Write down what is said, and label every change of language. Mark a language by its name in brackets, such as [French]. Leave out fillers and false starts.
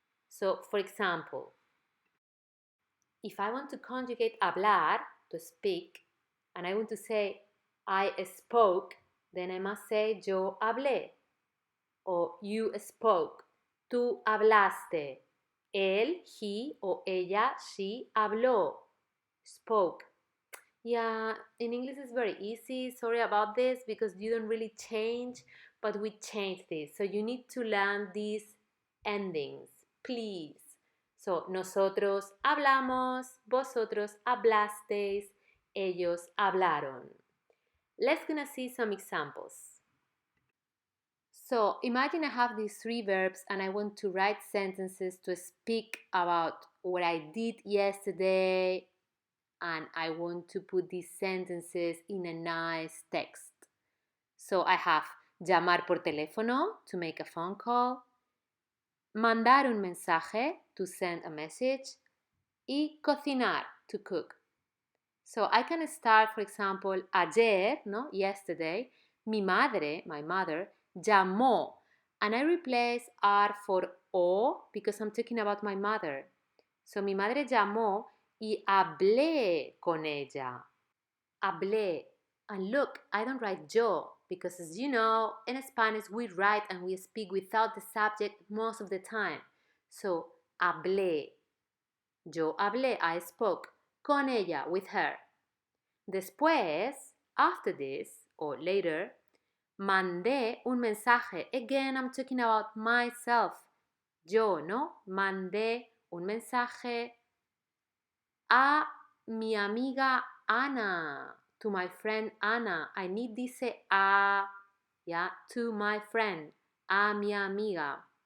[English] So for example, if I want to conjugate hablar, to speak, and I want to say I spoke, then I must say [Spanish] yo hablé, [English] or you spoke, [Spanish] tú hablaste, [English] él, he, or ella, she habló, spoke. Yeah, in English it's very easy. Sorry about this because you don't really change, but we change this. So you need to learn these endings, please. [Spanish] So, nosotros hablamos, vosotros hablasteis, ellos hablaron. [English] Let's gonna see some examples. So, imagine I have these three verbs and I want to write sentences to speak about what I did yesterday, and I want to put these sentences in a nice text. So I have [Spanish] llamar por teléfono, [English] to make a phone call, [Spanish] mandar un mensaje, [English] to send a message, [Spanish] y cocinar, [English] to cook. So I can start, for example, ayer, no, yesterday, [Spanish] mi madre, [English] my mother, llamó, and I replace R for O because I'm talking about my mother. [Spanish] So mi madre llamó y hablé con ella. Hablé. [English] And look, I don't write yo because, as you know, in Spanish we write and we speak without the subject most of the time. [Spanish] So, hablé. Yo hablé, [English] I spoke. [Spanish] Con ella, [English] with her. [Spanish] Después, [English] after this, or later, [Spanish] mandé un mensaje. [English] Again, I'm talking about myself. [Spanish] Yo, ¿no? Mandé un mensaje a mi amiga Ana, [English] to my friend Ana. I need dice a, yeah, to my friend, [Spanish] a mi amiga.